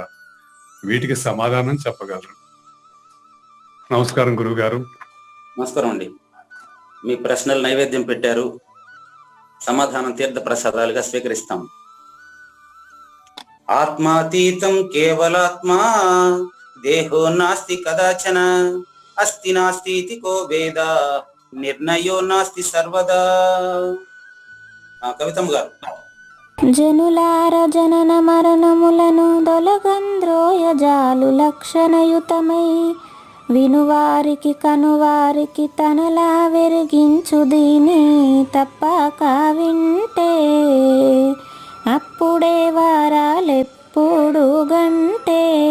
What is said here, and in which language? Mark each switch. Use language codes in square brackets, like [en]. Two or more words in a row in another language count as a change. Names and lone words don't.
[te] వీటికి సమాధానం చెప్పగలరు. నమస్కారం గురువు గారు. నమస్కారం అండి. మీ ప్రశ్నలు నైవేద్యం పెట్టారు, సమాధానం తీర్థ ప్రసాదాలుగా స్వీకరిస్తాం. [sa] ఆత్మాతీతం కేవలాత్మా దేహో నాస్తి కదాచన అస్తి నాస్తి కో వేద నిర్ణయో నాస్తి సర్వదా. [te] కవితమ్మ గారు. జనులార జనన మరణములను దొలగంద్రోయజాలు లక్షణయుతమై వినువారికి కనువారికి తనలా వెరిగించు దీని తప్పక వింటే అప్పుడే వారాలెప్పుడు గంటే